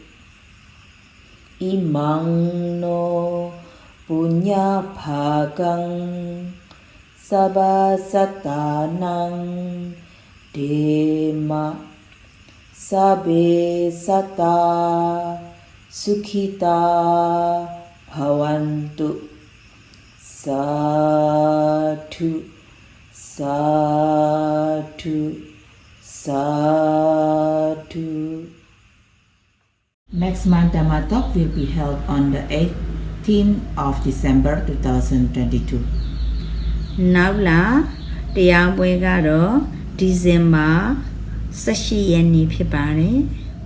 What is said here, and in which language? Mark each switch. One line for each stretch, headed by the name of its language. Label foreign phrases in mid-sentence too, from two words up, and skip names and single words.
Pali: Imang no punya bhagang sabasatanang dema sabe sata sukhita bhavantu sadhu sadhu sadhu.
English: Next month Dhamma talk will be held on the 18th of December 2022.
Burmese: နောက်လာတရားပွဲကတော့ဒီဇင်ဘာ18ရက်နေ့ဖြစ်ပါတယ်